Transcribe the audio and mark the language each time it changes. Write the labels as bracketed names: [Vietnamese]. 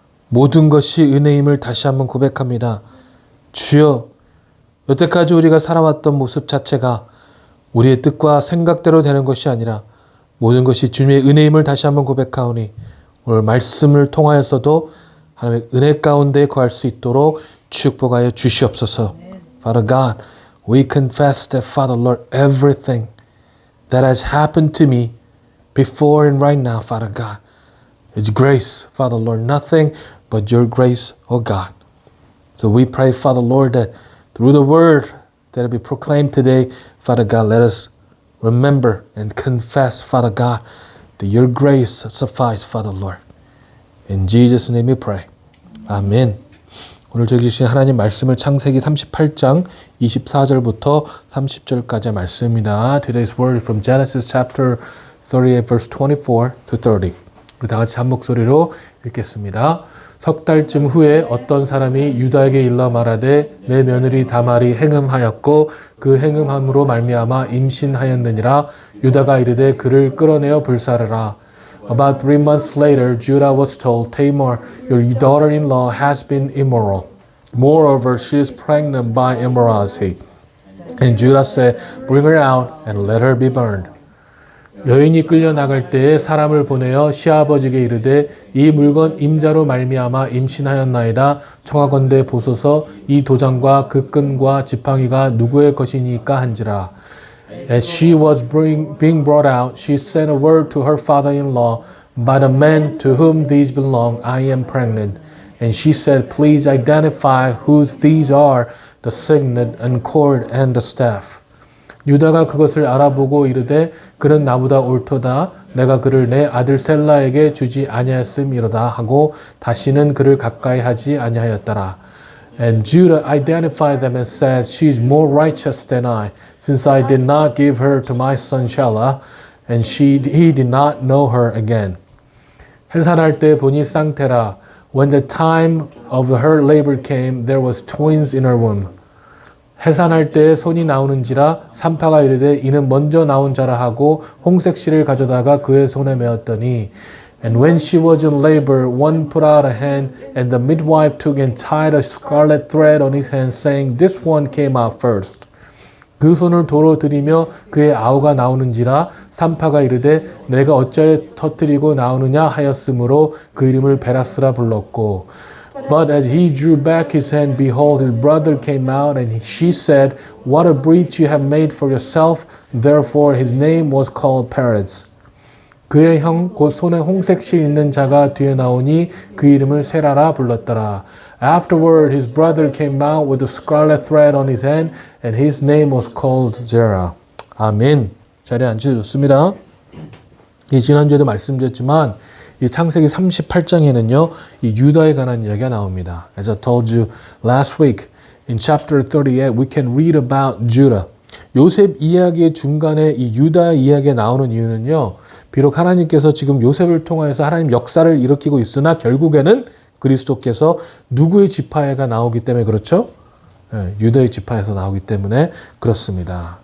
[Korean] 모든 것이 은혜임을 다시 한번 고백합니다. 주여, 여태까지 우리가 살아왔던 모습 자체가 우리의 뜻과 생각대로 되는 것이 아니라 모든 것이 주님의 은혜임을 다시 한번 고백하오니 오늘 말씀을 통하여서도 하나님의 은혜 가운데 거할 수 있도록 축복하여 주시옵소서. [English] Father God, we confess that, Father Lord, everything that has happened to me before and right now, Father God, it's grace, Father Lord, nothing but your grace, oh God. So we pray, Father Lord, that through the word that will be proclaimed today, Father God, let us remember and confess, Father God, that your grace suffices, Father Lord. In Jesus' name we pray. Amen. [Korean] 오늘 저희 주신 하나님 말씀을 창세기 38장 24절부터 30절까지의 말씀입니다. [English] Today's word is from Genesis chapter 38 verse 24 to 30. [Korean] 우리 다 같이 한 목소리로 읽겠습니다. 석 달쯤 후에 어떤 사람이 유다에게 일러 말하되 내 며느리 다말이 행음하였고 그 행음함으로 말미암아 임신하였느니라. 유다가 이르되 그를 끌어내어 불사르라. [English] About 3 months later, Judah was told, Tamar, your daughter-in-law has been immoral. Moreover, she is pregnant by immorality. And Judah said, bring her out and let her be burned. [Korean] 여인이 끌려 나갈 때에 사람을 보내어 시아버지에게 이르되 이 물건 임자로 말미암아 임신하였나이다. 청하건대 보소서 이 도장과 그 끈과 지팡이가 누구의 것이니까 한지라. [English] As she was being brought out, she sent a word to her father-in-law, by the man to whom these belong, I am pregnant. And she said, please identify whose these are, the signet and cord and the staff. [Korean] 유다가 그것을 알아보고 이르되 그는 나보다 옳도다. 내가 그를 내 아들 셀라에게 주지 아니하였음이로다 하고 다시는 그를 가까이 하지 아니하였더라. [English] And Judah identified them and said, she is more righteous than I, since I did not give her to my son Shelah, and he did not know her again. [Korean] 해산할 때 보니 쌍태라. [English] When the time of her labor came, there was twins in her womb. [Korean] 해산할 때 손이 나오는지라 산파가 이르되 이는 먼저 나온 자라 하고 홍색실을 가져다가 그의 손에 메었더니 [English] And when she was in labor, one put out a hand, and the midwife took and tied a scarlet thread on his hand, saying, This one came out first. [Korean] 그 손을 도로 들이며 그의 아우가 나오는지라 산파가 이르되 내가 어찌하여 터뜨리고 나오느냐 하였으므로 그 이름을 베라스라 불렀고 [English] But as he drew back his hand, behold, his brother came out, and she said, What a breach you have made for yourself. Therefore his name was called Perez. [Korean] 그의 형 곧 손에 홍색실 있는 자가 뒤에 나오니 그 이름을 세라라 불렀더라. [English] Afterward his brother came out with a scarlet thread on his hand, and his name was called Zerah. [Korean] 아멘. 자리에 앉으셨습니다. 지난주에도 말씀드렸지만 이 창세기 38장에는요, 이 유다에 관한 이야기가 나옵니다. [English] As I told you last week, in chapter 38, we can read about Judah. [Korean] 요셉 이야기의 중간에 이 유다 이야기가 나오는 이유는요, 비록 하나님께서 지금 요셉을 통하여서 하나님 역사를 일으키고 있으나 결국에는 그리스도께서 누구의 지파에가 나오기 때문에 그렇죠? 유다의 지파에서 나오기 때문에 그렇습니다.